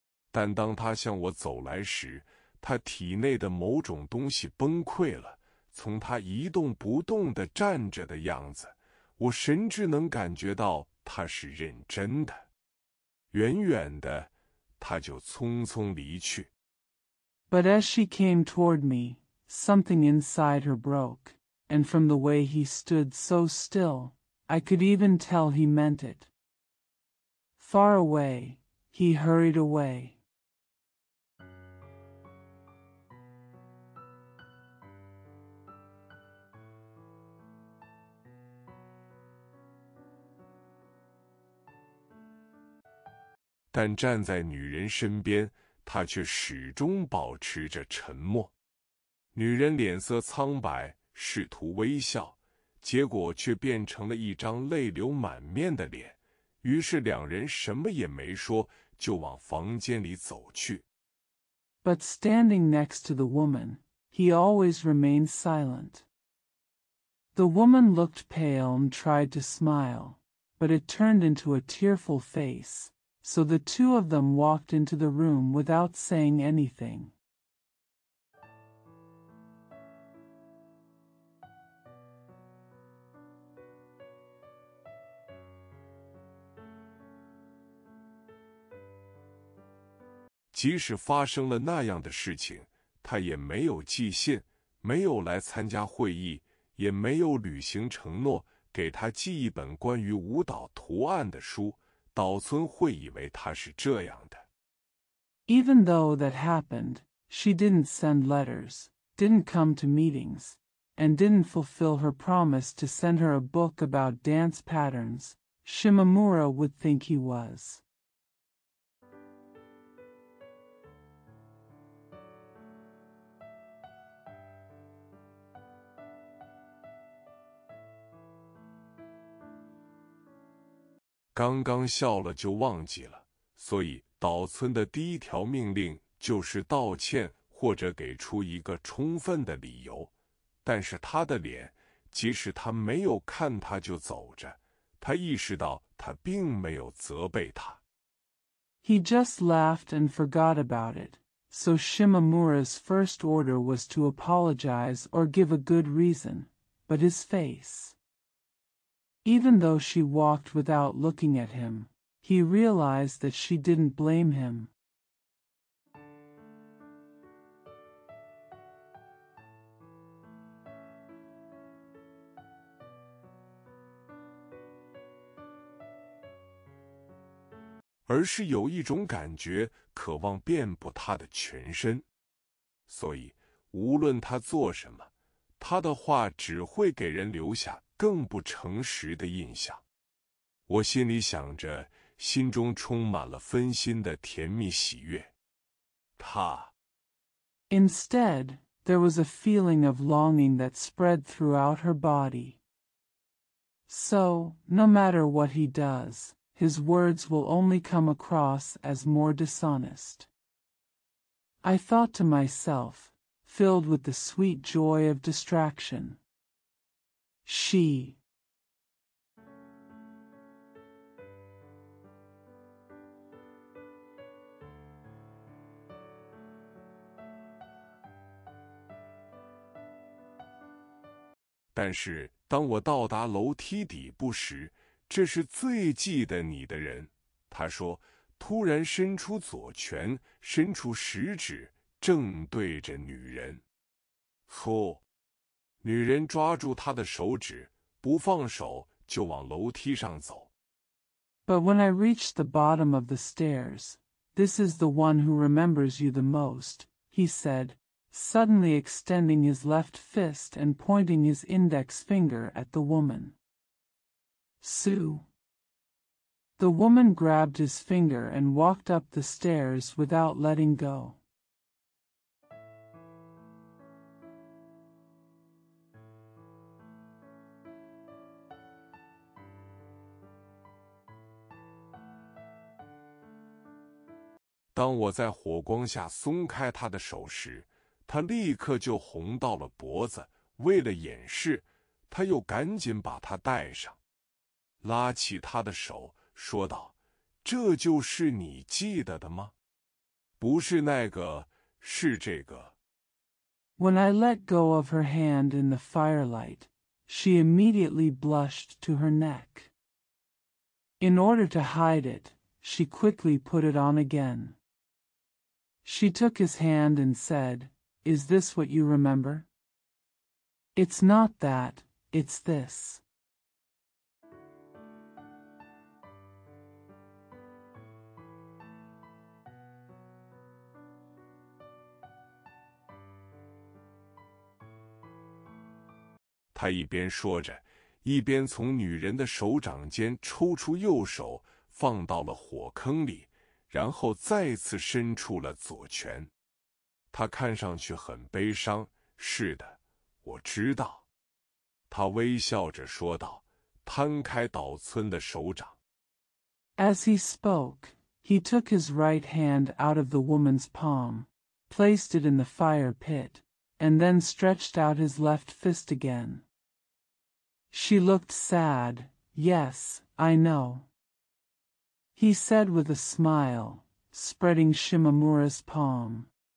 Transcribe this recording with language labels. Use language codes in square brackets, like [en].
[zh] 但当她向我走来时，她体内的某种东西崩溃了。从她一动不动地站着的样子，我甚至能感觉到她是认真的。远远的，她就匆匆离去。 [en] But as she came toward me, something inside her broke, and from the way he stood so still, I could even tell he meant it. Far away, he hurried away. [zh] 但站在女人身边，他却始终保持着沉默。女人脸色苍白，试图微笑，结果却变成了一张泪流满面的脸。于是两人什么也没说，就往房间里走去。 [en] But standing next to the woman, he always remained silent. The woman looked pale and tried to smile, but it turned into a tearful face, so the two of them walked into the room without saying anything. [zh] 即使发生了那样的事情，他也没有寄信，没有来参加会议，也没有履行承诺，给他寄一本关于舞蹈图案的书。岛村会以为他是这样的。 [en] Even though that happened, she didn't send letters, didn't come to meetings, and didn't fulfill her promise to send her a book about dance patterns. Shimamura would think he was. [zh] 刚刚笑了就忘记了，所以岛村的第一条命令就是道歉或者给出一个充分的理由。但是他的脸，即使他没有看他就走着，他意识到他并没有责备他。 [en] He just laughed and forgot about it, so Shimamura's first order was to apologize or give a good reason, but his face. Even though she walked without looking at him, he realized that she didn't blame him. [zh] 而是有一种感觉，渴望遍布他的全身。所以，无论他做什么，他的话只会给人留下更不诚实的印象。我心里想着，心中充满了分心的甜蜜喜悦。他 [en] Instead, there was a feeling of longing that spread throughout her body. So, no matter what he does, his words will only come across as more dishonest. I thought to myself, filled with the sweet joy of distraction. She. [zh] 但是当我到达楼梯底部时，这是最记得你的人。他说，突然伸出左拳，伸出食指，正对着女人。呼！女人抓住他的手指，不放手，就往楼梯上走。 [en] But when I reached the bottom of the stairs, this is the one who remembers you the most, he said, suddenly extending his left fist and pointing his index finger at the woman. Sue. The woman grabbed his finger and walked up the stairs without letting go. [zh] 当我在火光下松开他的手时，他立刻就红到了脖子。为了掩饰，他又赶紧把它戴上，拉起他的手，说道：“这就是你记得的吗？不是那个，是这个。” [en] When I let go of her hand in the firelight, she immediately blushed to her neck. In order to hide it, she quickly put it on again. She took his hand and said, "Is this what you remember?" "It's not that, it's this." " [zh] 他一边说着，一边从女人的手掌间抽出右手，放到了火坑里，然后再次伸出了左拳。他看上去很悲伤。是的，我知道。他微笑着说道，摊开岛村的手掌。 [en] As he spoke, he took his right hand out of the woman's palm, placed it in the fire pit, and then stretched out his left fist again. She looked sad. Yes, I know, he said with a smile, spreading Shimamura's palm.